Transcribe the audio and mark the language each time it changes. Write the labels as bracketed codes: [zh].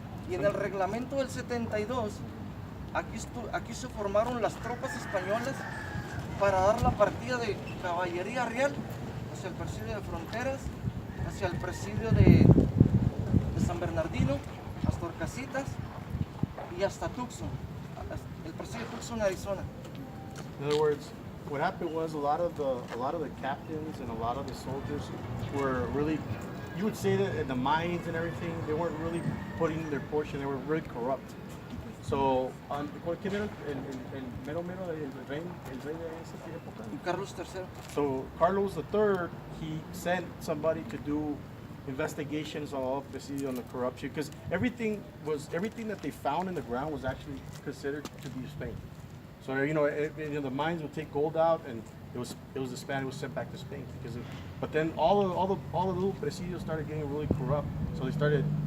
[es] Y en el reglamento del 72, aquí se formaron las tropas españolas para dar la partida de caballería real hacia el presidio de fronteras, hacia el presidio de San Bernardino, hasta Orcasitas y hasta Tucson, el presidio de Tucson, Arizona. [en] In other words, what happened was a lot of the captains and a lot of the soldiers were really, you would say that in the mines and everything, they weren't really putting their portion. They were really corrupt. [es] So, ¿quién era el mero el rey de esa época? Carlos III. [en] So Carlos III, he sent somebody to do investigations on all presidio on the corruption, because everything that they found in the ground was actually considered to be Spain. So the mines would take gold out, and it was the Spanish was sent back to Spain but then all the little presidios started getting really corrupt. So they started.